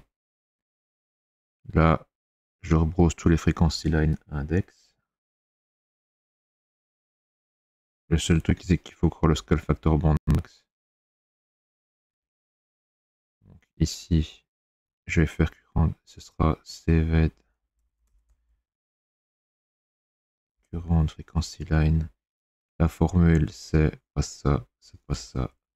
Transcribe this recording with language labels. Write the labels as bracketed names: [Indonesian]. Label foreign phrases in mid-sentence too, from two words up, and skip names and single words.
[French] Là, je rebrousse tous les [English] frequency line index. [French] Le seul truc, c'est qu'il faut croire le [English] scale factor band max. [French] Donc ici, je vais faire current, ce sera cved [English] current frequency line. [French] La formule, c'est pas ça, c'est pas ça.